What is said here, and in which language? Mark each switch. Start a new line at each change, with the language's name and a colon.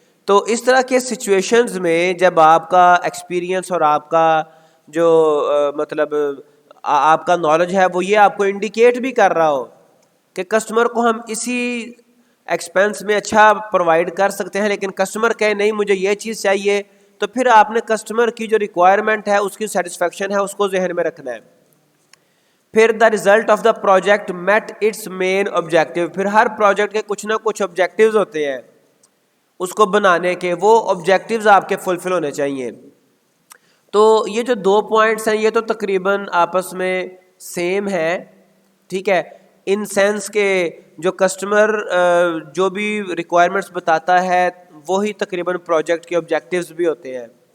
Urdu: تو اس طرح کے سچویشنز میں جب آپ کا ایکسپیرینس اور آپ کا جو مطلب آپ کا نالج ہے وہ یہ آپ کو انڈیکیٹ بھی کر رہا ہو کہ کسٹمر کو ہم اسی ایکسپینس میں اچھا پرووائڈ کر سکتے ہیں، لیکن کسٹمر کہے نہیں مجھے یہ چیز چاہیے، تو پھر آپ نے کسٹمر کی جو ریکوائرمنٹ ہے، اس کی سیٹسفیکشن ہے، اس کو ذہن میں رکھنا ہے.
English: پھر the result of the project meet its main objective.
Urdu: پھر ہر پروجیکٹ کے کچھ نہ کچھ آبجیکٹیوز ہوتے ہیں اس کو بنانے کے، وہ آبجیکٹیوز آپ کے فلفل ہونے چاہیے. تو یہ جو دو پوائنٹس ہیں یہ تو تقریباً آپس میں سیم ہے. ٹھیک ہے. ان سینس کہ جو کسٹمر جو بھی ریکوائرمنٹس بتاتا ہے وہی تقریباً پروجیکٹ کے آبجیکٹیوز بھی ہوتے ہیں.